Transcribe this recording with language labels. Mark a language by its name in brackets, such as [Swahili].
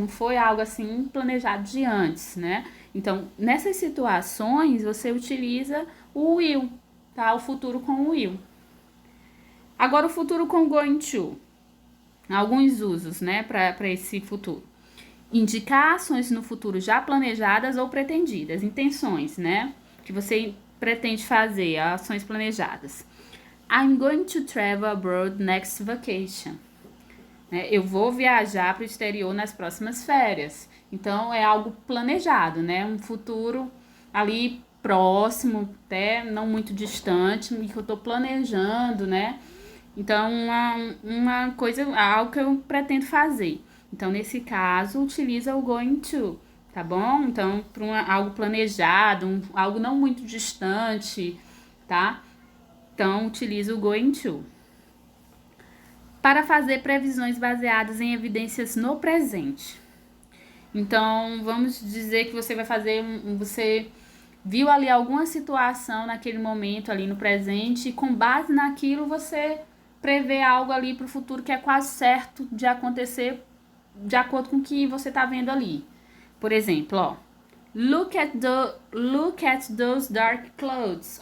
[Portuguese] Não foi algo assim planejado de antes, né? Então, nessas situações, você utiliza o will, tá? O futuro com o will. Agora, o futuro com going to. Alguns usos, né, para esse futuro. Indicar ações no futuro já planejadas ou pretendidas. Intenções, né? Que você pretende fazer, ações planejadas. [English] I'm going to travel abroad next vacation. [Portuguese] Eu vou viajar para o exterior nas próximas férias. Então, é algo planejado, né? Um futuro ali próximo, até não muito distante, que eu estou planejando, né? Então, uma coisa, algo que eu pretendo fazer. Então, nesse caso, utiliza o going to, tá bom? Então, para algo planejado, algo não muito distante, tá? Então, utiliza o going to. Para fazer previsões baseadas em evidências no presente. Então, vamos dizer que você vai fazer, você viu ali alguma situação naquele momento ali no presente e com base naquilo você prevê algo ali para o futuro que é quase certo de acontecer de acordo com o que você está vendo ali. Por exemplo, ó, [English] look at those dark clouds.